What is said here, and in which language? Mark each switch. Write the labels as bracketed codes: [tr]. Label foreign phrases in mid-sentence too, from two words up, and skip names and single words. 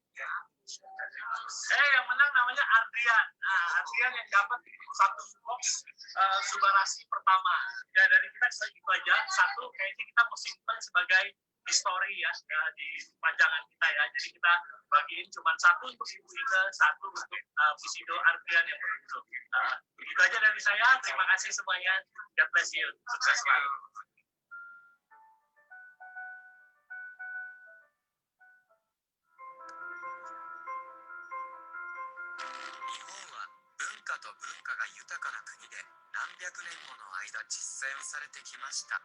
[id] Yang menang namanya Adrian. Nah, Adrian yang dapat 1 box Subarashi pertama. Ya, dari kita segitu aja. 1 kayaknya kita mau simpan sebagai history ya, di pajangan kita ya. Jadi kita bagiin cuma 1 untuk Ibu Ida, 1 untuk Bushido Adrian yang beruntung. Itu aja dari saya. Terima kasih semuanya. [en] God bless you. [id] Sukses selalu. [ja] 文化と文化が豊かな国で何百年もの間実践されてきました。